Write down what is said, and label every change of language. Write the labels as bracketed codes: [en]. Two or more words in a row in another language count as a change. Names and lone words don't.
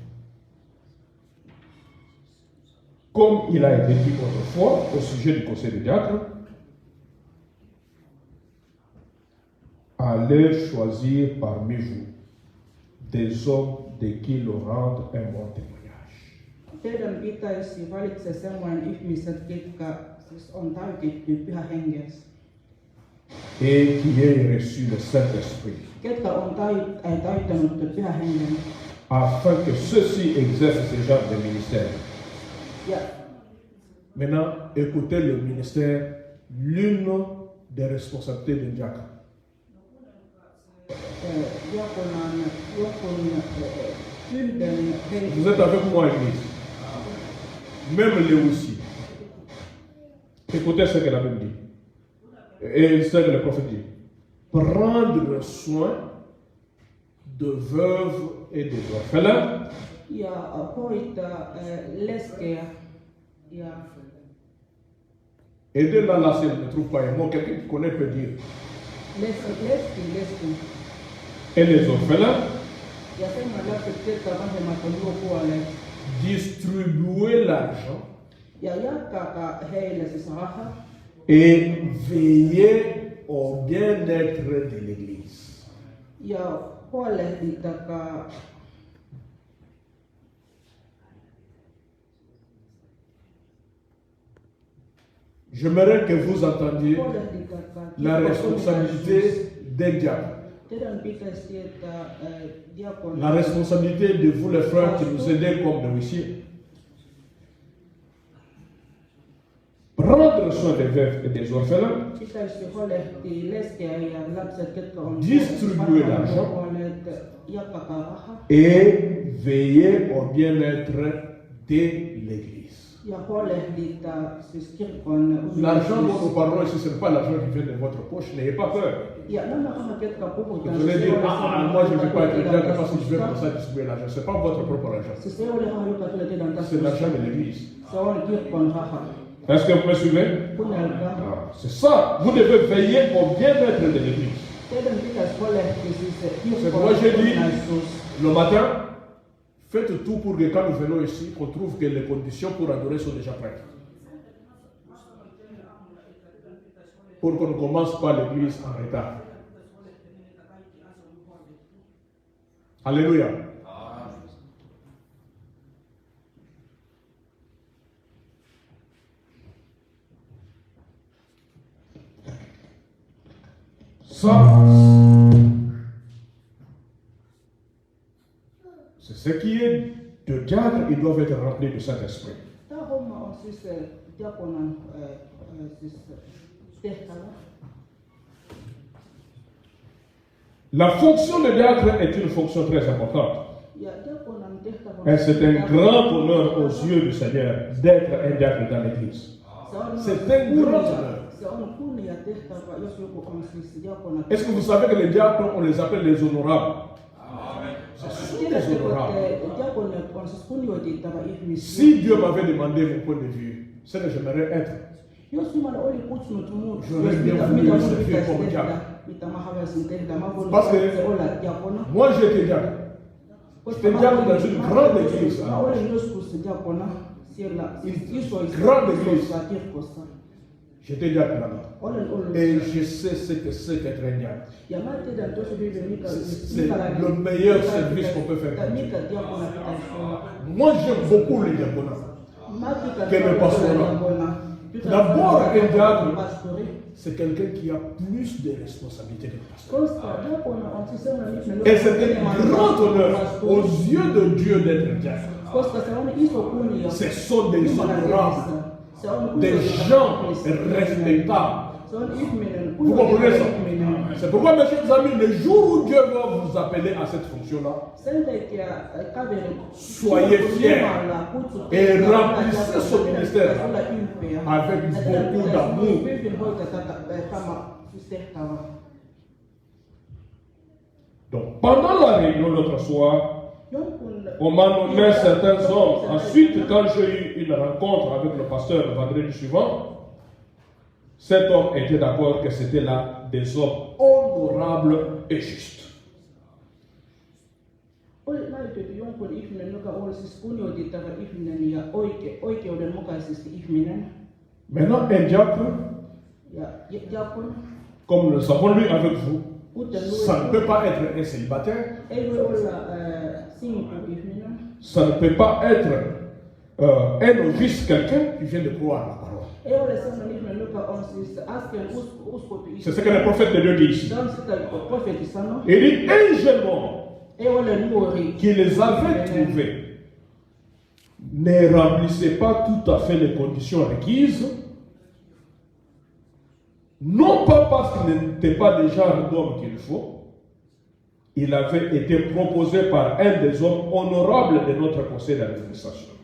[fr] Comme il a été dit autrefois au sujet du conseil des diacres, allez choisir parmi vous des hommes de qui l'on rende un bon témoignage. [fi] Teidän pitäisi valita sellainen ihmiset, jotka siis on täytetty Pyhä Hengessä. [fr] Et qui ait reçu le Saint-Esprit. [fi] Ketkä on täyttänyt Pyhä Hengen. [fr] afin que ceux-ci exercent ce genre de ministère. [fi] Ja, [fr] Maintenant, écoutez le ministère, l'une des responsabilités d'un diacre. [fi] diakonan jonkun yhden [fr] Vous êtes avec moi, Église. Même les aussi. Écoutez ce que la Bible dit. Et ce que le prophète dit. Prendre soin de veuves et des orphelins. [fi] ja hoitaa leskeä ja [fr] Aider là, là, ne trouve pas un mot. Quelqu'un qui connaît peut dire. [fi] leskin. [fr] Et les orphelins. [fi] Ja sen lapset, jotka vanhemmat on jo kuolleet. [fr] Distribuer l'argent [fi] Ja jakakaa heille siis raha [fr] et veiller au bien-être de l'Église. [fi] ja huolehditakaa [fr] J'aimerais que vous entendiez [fi] huolehditakaa [fr] la responsabilité d'un diacre. [fi] Teidän pitäisi tietää diakon [fr] La responsabilité de vous les frères qui nous aidez comme nourriciers. Prendre soin des veuves et des orphelins, [fi] pitäisi huolehtia leskeä ja lapset, jotka on [fr] Distribuer l'argent. [fi] kuolleet, jakakaa raha [fr] et veiller au bien-être de l'Église. [fi] ja huolehdita siis kirkon [fr] L'argent dont nous parlons ici, ce n'est pas l'argent qui vient de votre poche, n'ayez pas peur. [fi] ja nämä rahat, jotka puhutaan, [fr] Vous allez se dire, [fi] ei ole [fr] moi je ne vais pas être [fi] teidän [fr] diacre parce que je vais [fi] taskusta. [fr] comme ça distribuer l'argent. Ce n'est pas votre propre argent. [fi] Siis ei ole raha, joka tulee teidän [fr] C'est [fi] taskusta. [fr] l'argent de l'Église. [fi] Se on kirkon raha. [fr] Est-ce que vous me suivez? [fi] Kuunnelkaa. [fr] C'est ça. Vous devez veiller au bien-être de l'Église. [fi] Teidän pitäisi huolehtia siis se [fr] C'est pourquoi j'ai dit, [fi] kokonaisuus. [fr] le matin, faites tout pour que quand nous venons ici, qu'on trouve que les conditions pour adorer sont déjà prêtes. Pour qu'on ne commence pas l'église en retard. Alléluia. Ça, c'est ce qui est de diacre, ils doivent être remplis du Saint-Esprit. [fi] Tämä homma on siis diakonan siis tehtävä. [fr] La fonction de diacre est une fonction très importante. [fi] Ja diakonan tehtävä on [fr] Et c'est un grand honneur aux yeux du Seigneur d'être un diacre dans l'Église. C'est un grand honneur. [fi] Se on kunnia tehtävä, jos joku on siis diakona. [fr] Est-ce que vous savez que les diacres, on les appelle les honorables? Ce sont des [fi] Tiedättekö, [fr] honorables. [fi] että diakonat on siis kunnioitettava ihmisiä? [fr] Si Dieu m'avait demandé mon point de vue, c'est que j'aimerais être. [fi] Jos Jumala oli kutsunut minut, [fr] J'aurais bien [fi] mitä [fr] voulu [fi] mun [fr] servir [fi] pitäisi [fr] comme [fi] tehdä, [fr] diacre. [fi] mitä mä haluaisin tehdä, mä voin [fr] Parce que [fi] olla diakona. [fr] moi j'ai été diacre. [fi] Koska [fr] J'étais diacre dans une grande église. [fi] Mä olin joskus diakona siellä isoissa [fr] Grande église. [fi] isoissa kirkossa. [fr] J'étais diacre là-bas. [fi] Olen ollut [fr] Et je sais ce que c'est qu'être un diacre. [fi] ja mä tiedän tosi hyvin, mikä [fr] C'est le meilleur service qu'on peut faire. [fi] mikä diakona pitäisi olla. [fr] Moi j'aime beaucoup les diaconats. [fi] Mä tykkään [fr] Quel [fi] olla [fr] pastorat? [fi] diakona. [fr] D'abord, un diacre, [fi] pastori. [fr] c'est quelqu'un qui a plus de responsabilités que le pasteur. [fi] Koska diakona on siis sellainen ihminen, [fr] Et c'est un [fi] enemmän [fr] grand honneur [fi] pastori. [fr] aux yeux de Dieu d'être diacre. [fi] Koska se on iso kunnia. [fr] Ce sont des honorables, [fi] Se on [fr] des [fi] kunnia- [fr] gens respectables. [fi] Se on ihminen, [fr] Vous comprenez ça? [fi] ihminen. [fr] C'est pourquoi, mes chers amis, le jour où Dieu va vous appeler à cette fonction-là, [fi] Sen takia kaverit, [fr] Soyez fiers [fi] Jumala kutsui [fr] et [fi] teitä [fr] remplissez [fi] olla [fr] ce ministère [fi] pitäisi olla ylpeä. [fr] avec [fi] Ja teidän [fr] beaucoup [fi] pitäisi [fr] d'amour. [fi] hyvin hoitaa tämä siis tehtävä. [fr] Donc, pendant la réunion l'autre soir, [fi] Jonkun [fr] on m'a nommé certains hommes. Ensuite, quand j'ai eu une rencontre avec le pasteur le vendredi suivant, cet homme était d'accord que c'était là des hommes honorables et justes. [fi] oli näytetty jonkun ihminen, joka oli siis kunnioitettava ihminen ja oikeudenmukaisesti ihminen. [fr] Maintenant, un diacre, [fi] Ja diakon, [fr] comme nous le savons lui avec vous, [fi] kuten [fr] ça ne peut pas être un célibataire, [fi] ei voi olla sinku ihminen. [fr] ça ne peut pas être un novice, quelqu'un qui vient de croire la parole. [fi] Ei ole sellainen ihminen, joka on siis äsken uskottu [fr] C'est ce que le prophète de Dieu dit ici. [fi] Se on sitä profeetti sanoi. [fr] Il dit un jeune homme qui les avait trouvés ne remplissaient pas tout à fait les conditions requises, non pas parce qu'il n'était pas le genre d'homme qu'il faut, il avait été proposé par un des hommes honorables de notre conseil d'administration.